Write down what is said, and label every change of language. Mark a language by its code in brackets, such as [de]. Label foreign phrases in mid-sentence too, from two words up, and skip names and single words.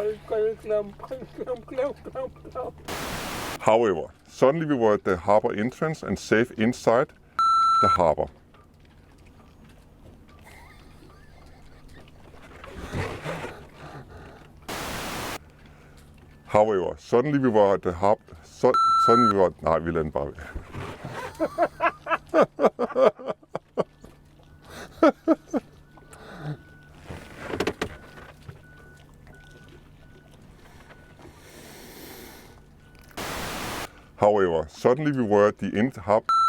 [en] However, suddenly we were at the harbor entrance and safe inside the harbor. However, suddenly we were at the harbor. Suddenly we were. [da] Nej, vi lader den bare være. [en] However, suddenly we were at the end harbor.